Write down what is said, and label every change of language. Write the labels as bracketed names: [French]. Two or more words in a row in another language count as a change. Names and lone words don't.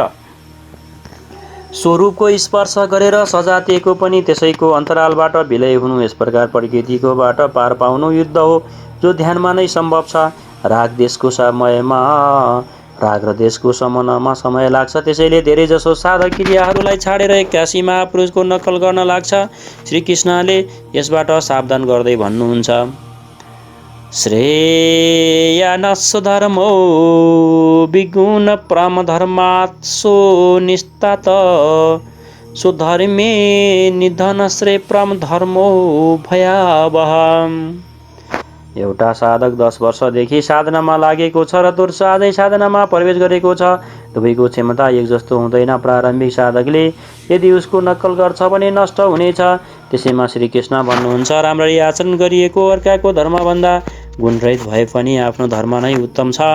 [Nepali] स्वरूपको स्पर्श गरेर सजातीयको पनि त्यसैको अन्तरालबाट विलय हुनु, यस प्रकार प्रकृतिकोबाट पार पाउनु युद्ध हो, जो ध्यानमा नै सम्भव छ। राग देशको समयमा राग र देशको शमनमा समय लाग्छ, त्यसैले धेरैजसो साधक क्रियाहरूलाई छाडेर एक्कासी महापुरुषको नक्कल गर्न लाग्छ। श्रीकृष्णले यसबाट सावधान गर्दै भन्नुहुन्छ, [Sanskrit] श्रेयानस्य धर्मो विगुण परमधर्मात् सो निस्तात स्वधर्मे निधन श्रेय परम धर्मो भयावह। [Nepali] एउटा साधक 10 वर्षदेखि साधनामा लागेको छ र तुर्स आजै साधनामा प्रवेश गरेको छ। दुवैको क्षमता एक जस्तो हुँदैन। प्रारम्भिक साधकले यदि उसको नक्कल गर्छ भने नष्ट हुनेछ। त्यसैमा श्रीकृष्ण भन्नुहुन्छ, राम्ररी आचरण गरिएको अर्काको धर्मभन्दा गुणरहित भए पनि आफ्नो धर्म नै उत्तम छ।